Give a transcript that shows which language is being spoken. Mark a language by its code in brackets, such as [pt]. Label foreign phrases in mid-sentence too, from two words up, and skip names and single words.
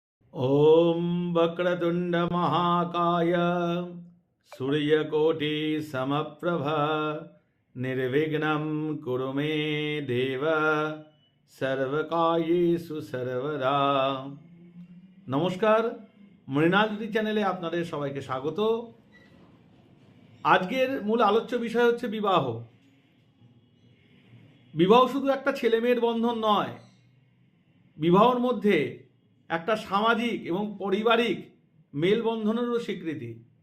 [sa] ॐ वक्रतुण्ड महाकाय सूर्यकोटि समप्रभ निर्विघ्नं कुरु मे देव सर्वकार्येषु सर्वदा। [bn] নমস্কার, মৃণাল জ্যোতি চ্যানেলে আপনাদের সবাইকে স্বাগত। আজকের মূল আলোচ্য বিষয় হচ্ছে বিবাহ। বিবাহ শুধু একটা ছেলে মেয়ের বন্ধন নয়, বিবাহর মধ্যে একটা সামাজিক এবং পারিবারিক মেলবন্ধনেরও স্বীকৃতি।